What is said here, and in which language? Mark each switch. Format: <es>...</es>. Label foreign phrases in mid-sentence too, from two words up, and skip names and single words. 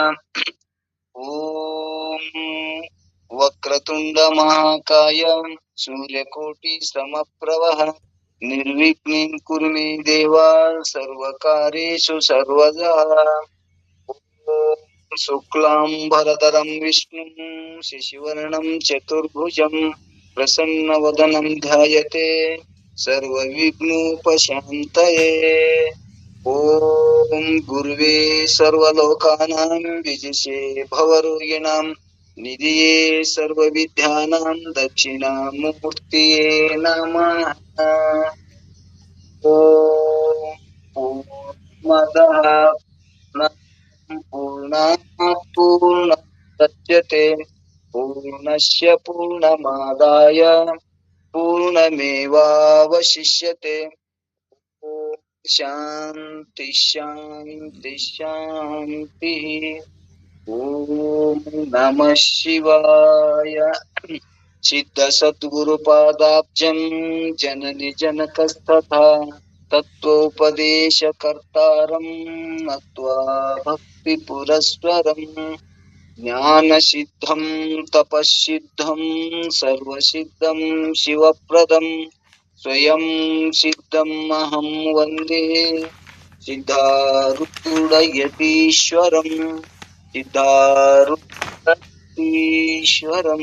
<sa>ಓಂ ವಕ್ರತುಂಡ ಮಹಾಕಾಯ ಸೂರ್ಯಕೋಟಿ ಸಮಪ್ರಭ ನಿರ್ವಿಘ್ನಂ ಕುರು ಮೇ ದೇವ ಸರ್ವಕಾರ್ಯೇಷು ಸರ್ವದಾ. ಓಂ ಶುಕ್ಲಾಂಬರಧರಂ ವಿಷ್ಣುಂ ಶಶಿವರ್ಣಂ ಚತುರ್ಭುಜಂ ಪ್ರಸನ್ನವದನಂ ಧ್ಯಾಯತೆ ಸರ್ವವಿಘ್ನೋಪಶಾಂತಯೇ. ಓಂ ಗುರುವೇ ಸರ್ವಲೋಕಾನಾಂ ವಿಜಿಷೇ ಭವರೋಗಿಣಾಂ ನಿಧಿಯೇ ಸರ್ವವಿದ್ಯಾನಾಂ ದಕ್ಷಿಣಾಮೂರ್ತಿಯೇ ನಮಃ. ಓಂ ಪೂರ್ಣಮದಃ ಪೂರ್ಣಾತ್ ಪೂರ್ಣಮುದಚ್ಯತೆ ಪೂರ್ಣಸ್ಯ ಪೂರ್ಣಮಾದಾಯ ಪೂರ್ಣಮೇವಾವಶಿಷ್ಯತೆ. ಓಂ ಶಾಂತಿ ಶಾಂತಿ ಶಾಂತಿ. ಓಂ ನಮಃ ಶಿವಾಯ. ಸಿದ್ಧ ಸದ್ಗುರು ಪಾದಾಬ್ಜಂ ಜನನಿ ಜನಕಸ್ತಥಾ ತತ್ವೋಪದೇಶ ಕರ್ತಾರಂ ನತ್ವಾ ಭಕ್ತಿ ಪುರಸ್ವರಂ. ಜ್ಞಾನ ಸಿದ್ಧಂ ತಪಸ್ಸಿದ್ಧಂ ಸರ್ವಸಿದ್ಧಂ ಶಿವಪ್ರದಂ ಸ್ವಯಂ ಸಿದ್ಧಂ ಅಹಂ ವಂದೇ ಸಿದ್ಧಾರೂಢಯತೀಶ್ವರಂ ಸಿದ್ಧಾರೂಢಯತೀಶ್ವರಂ.</sa>